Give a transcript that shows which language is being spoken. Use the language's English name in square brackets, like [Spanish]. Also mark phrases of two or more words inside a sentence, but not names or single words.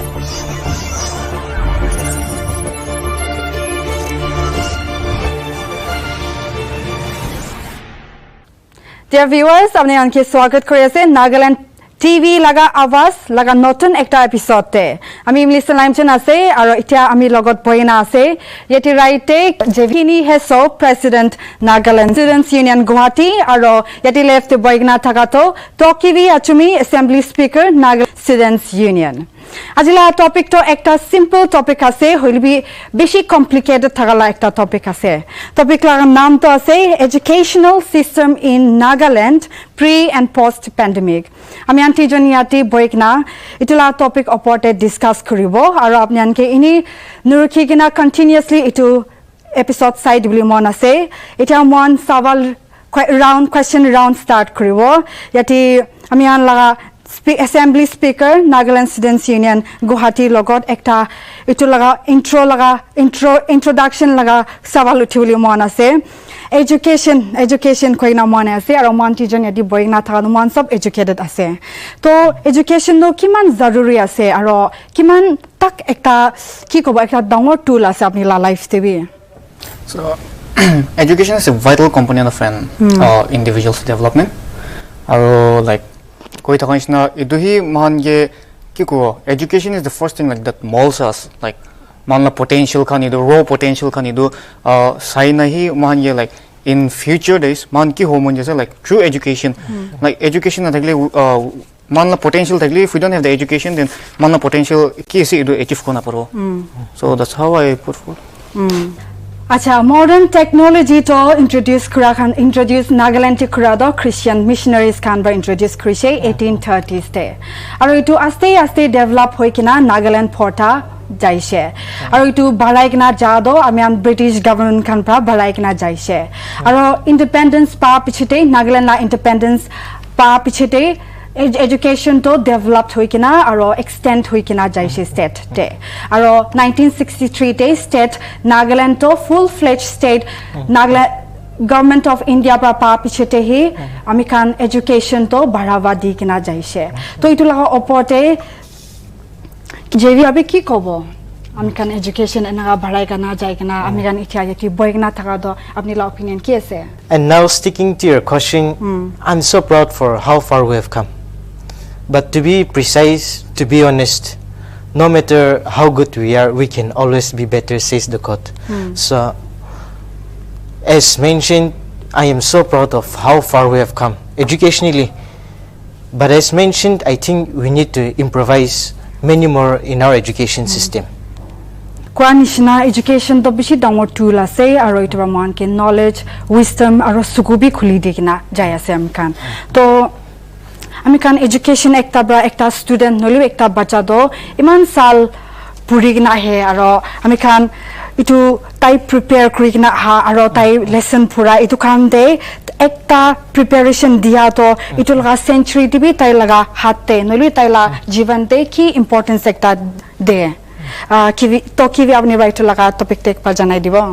[English] Dear viewers, [Naga Pidgin] apne anke swagat kori ase Nagaland TV laga Awaaz laga notun ekta episode te. Ami Imlisenla Imchen ase aro itia ami logot boina ase. Yeti raite JEVI KINNI HESSO President Nagaland Students Union Guwahati aro yeti left boigna thakato TOKIVI ACHUMI [English] Assembly Speaker [Naga Pidgin] Nagaland Students Union. Ajila topic to ekta simple topic ase hoilbi beshi complicated thagala ekta topic ase. Topic laga naam to ase [English] educational system in Nagaland pre and post pandemic. [Naga Pidgin] Ami anti joniati boikna itula topic oporte discuss koribo aro apni anke ini nurukigina continuously itu episode side bili mon ase. Ita mon sawal [English] question round start [Naga Pidgin] koribo. Yati ami an laga [English] Assembly Speaker [Naga Pidgin] Nagaland Students Union Guwahati logot ekta itu laga introduction laga sawal uthibuli mon ase. Education koina mon ase aro mon tijon yadi boigna thanu mon sab educated ase. To education no kiman zaruri ase aro kiman tak ekta ki kobo ekta dangor tool ase apni la life te bi. [English] So education is a vital component of an individual's development. [Naga Pidgin] Aro like koi thakaishna iduhi mange kiko [English] education is the first thing like that molds us, [Naga Pidgin] like manla potential khan idu [English] raw potential [Naga Pidgin] khan idu sai nahi mange like [English] in future days [Naga Pidgin] man ki homon jese like [English] through education like education [Naga Pidgin] na thagle manla potential thagle [English] if we don't have the education then [Naga Pidgin] manla potential ki se idu achieve kona paro. [English] So that's how I put forward. [Naga Pidgin] Acha [English] modern technology [Naga Pidgin] to introduce Nagaland ti kurado [English] Christian missionaries [Naga Pidgin] kan ba introduce krishe 1830s te aro itu aste develop hoikina Nagaland porta jaise aro itu baraikna jado amian British government kan pra baraikna jaise aro independence pa pichite Nagaland la independence pa pichite education to developed hoikina aro extend hoikina jaise state te aro 1963 te state Nagaland to [English] full-fledged state Nagaland government of India [Naga Pidgin] pra pa pichete hi amikan education to barawa di kina jaise to itu laga oporte JEVI abe ki kobo amikan education enaga barai kana jai kana amikan itia yati boigna thaka do apni la opinion ki ase. [English] And now sticking to your question, I'm so proud for how far we have come. But to be precise, to be honest, no matter how good we are, we can always be better, says the quote. So, as mentioned, I am so proud of how far we have come educationally. But as mentioned, I think we need to improvise many more in our education system. [Naga Pidgin] Kwanishna education to bishi dangor tool ase aro itu man ke knowledge, wisdom aro sukubi khuli dikina jaya se amkan. To amikan education ekta student noli ekta bacha do iman sal purigna he aro amikan itu tai prepare kurigna ha aro tai lesson pura itu kan de ekta preparation dia to itu laga century tibi tai laga hatte noli tai la jivan de ki importance ekta de TOKIVI apni right laga topic tek pa janai dibo.